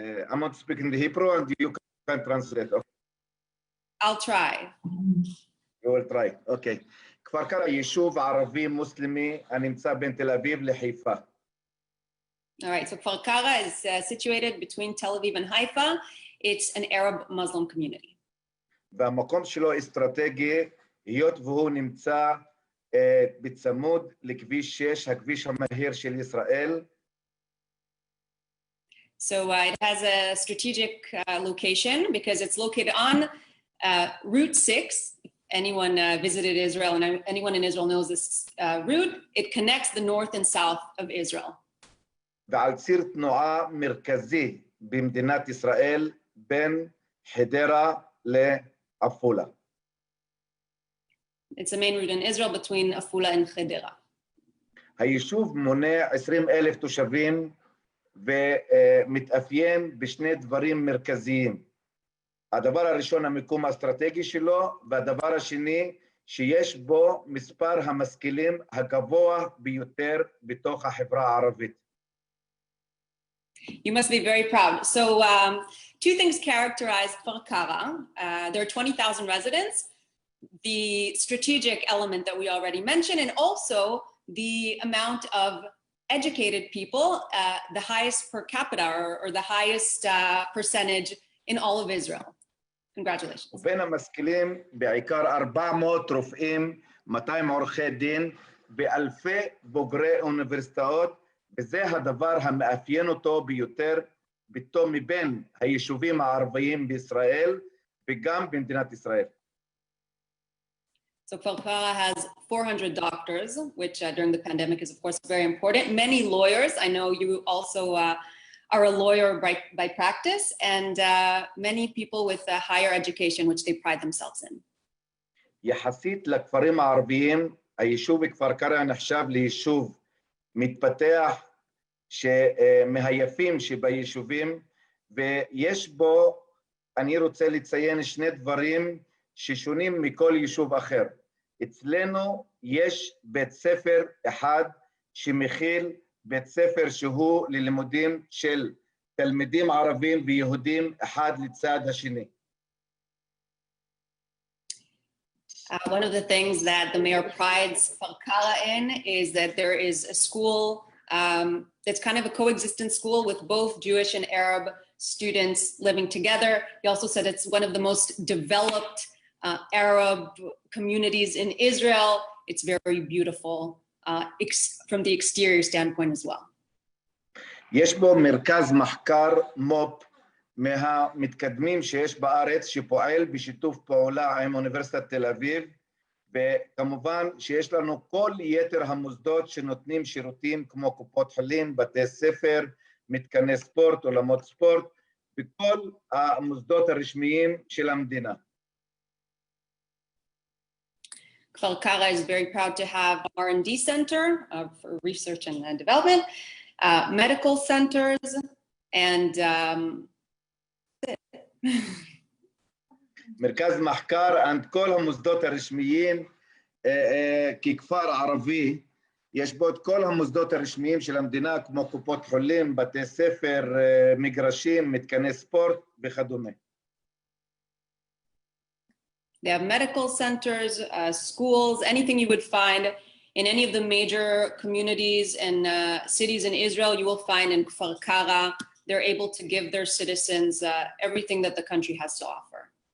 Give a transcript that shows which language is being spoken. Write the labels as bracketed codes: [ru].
[en] I'm not speaking the Hebrew, and you can translate. Okay. I'll try. You will try. Okay. [he] כפר קרע יישוב ערבי מוסלמי הנמצא בין תל אביב לחיפה. [en] All right, so Kfar Kara is situated between Tel Aviv and Haifa. It's an Arab Muslim community. [he] והמקום שלו אסטרטגי, היות והוא נמצא בצמוד לכביש 6, הכביש המהיר של ישראל. [en] So it has a strategic location because it's located on Route 6. Anyone visited Israel and anyone in Israel knows this route. It connects the north and south of Israel. [he] ועל ציר תנועה מרכזי במדינת ישראל בין חדרה לעפולה. [en] It's the main route in Israel between Afula and Chedera. [he] היישוב מונה 20,000 תושבים ומתאפיין בשני דברים מרכזיים. הדבר הראשון, המיקום האסטרטגי שלו, והדבר השני, שיש בו מספר המשכילים הגבוה ביותר בתוך החברה הערבית. [en] You must be very proud. So two things characterize Kfar Kara. There are 20,000 residents, the strategic element that we already mentioned, and also the amount of educated people, the highest per capita or the highest percentage in all of Israel. Congratulations. [he] ובין המשכילים בעיקר 400 רופאים, 200 עורכי דין, באלפי בוגרי אוניברסיטאות, וזה הדבר המאפיין אותו ביותר מבין היישובים הערביים בישראל וגם במדינת ישראל. [en] So Kfar Kara has 400 doctors, which during the pandemic is of course very important. Many lawyers. I know you also are a lawyer by practice, and many people with a higher education, which they pride themselves in. [he] יחסית לכפרים הערביים, היישוב כפר קרע נחשב ליישוב מתפתח מהיפים שביישובים, ויש בו, אני רוצה לציין שני דברים ששונים מכל יישוב אחר. אצלנו יש בית ספר אחד שמכיל בית ספר שהוא ללימודים של תלמידים ערבים ויהודים אחד לצד השני. [en] One of the things that the mayor prides Kfar Kara in is that there is a school that's kind of a coexistent school with both Jewish and Arab students living together. He also said it's one of the most developed Arab communities in Israel. It's very beautiful from the exterior standpoint as well. [he] יש בו מרכז מחקר מו"פ מהמתקדמים שיש בארץ, שפועל בשיתוף פעולה עם אוניברסיטת תל אביב, וכמובן שיש לנו כל יתר המוסדות שנותנים שירותים כמו קופות חולים, בתי ספר, מתקני ספורט, עולמות ספורט, וכל המוסדות הרשמיים של המדינה. [en] Kfar Kara is very proud to have R&D Center for research and development, medical centers, and [he] מרכז מחקר and כל המוסדות הרשמיים, ככפר ערבי, יש בו את כל המוסדות הרשמיים של המדינה, כמו קופות חולים, בתי ספר, מגרשים, מתקני ספורט וכדומה. [en] They have medical centers, schools, anything you would find in any of the major communities and cities in Israel, you will find in Kfar Kara. They're able to give their citizens everything that the country has to offer.